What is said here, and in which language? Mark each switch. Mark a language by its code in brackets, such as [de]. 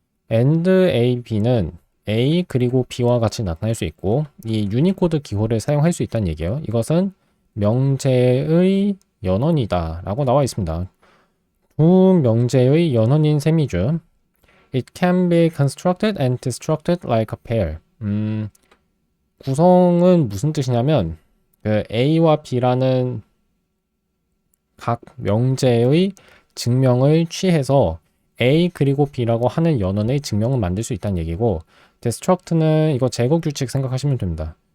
[ko] AND A, B는 A 그리고 B와 같이 나타낼 수 있고 이 유니코드 기호를 사용할 수 있다는 얘기예요. 이것은 명제의 연원이다 라고 나와 있습니다. 두 명제의 연원인 셈이죠. [en] It can be constructed and destructed like a pair. [ko] 구성은 무슨 뜻이냐면 그 A와 B라는 각 명제의 증명을 취해서 A 그리고 B라고 하는 연원의 증명을 만들 수 있다는 얘기고 destruct는 이거 제거 규칙 생각하시면 됩니다.